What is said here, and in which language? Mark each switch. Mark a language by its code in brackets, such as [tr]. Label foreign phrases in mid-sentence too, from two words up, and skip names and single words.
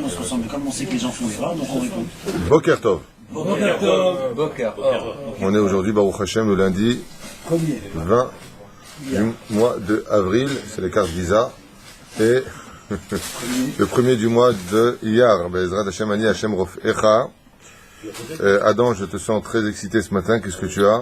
[fr] façon, mais comme on sait que les gens font erreur, donc on répond. [he] Boker Tov. Boker Tov. Boker. [fr] On est aujourd'hui, [he] Baruch Hashem, [fr] le lundi 20 du mois de avril, c'est les cartes Visa, et le premier du mois de Iyar, [he] Bezrat Hashem Ani Hashem Rof Echa. [fr] Adam, je te sens très excité ce matin, qu'est-ce que tu as?